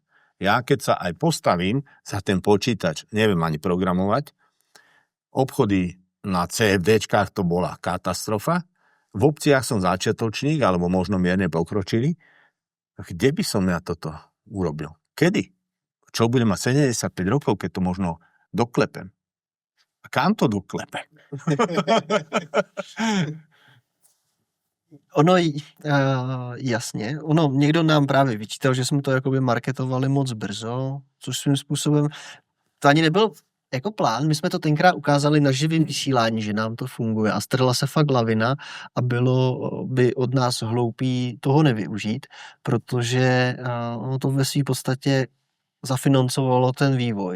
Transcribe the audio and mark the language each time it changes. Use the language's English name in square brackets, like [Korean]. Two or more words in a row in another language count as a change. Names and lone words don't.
[Slovak] Ja keď sa aj postavím za ten počítač, neviem ani programovať, obchody na CFDčkách to bola katastrofa, v obciach som začiatočník, alebo možno mierne pokročili. Kde by som ja toto urobil? Kedy? Čo budem mať 75 rokov, keď to možno doklepem. A kam to doklepem? [Czech] Ono, jasně, někdo nám právě vyčítal, že jsme to jakoby marketovali moc brzo, což svým způsobem, to ani nebyl jako plán, my jsme to tenkrát ukázali na živém vysílání, že nám to funguje a strhla se fakt lavina a bylo by od nás hloupý toho nevyužít, protože ono to ve své podstatě zafinancovalo ten vývoj.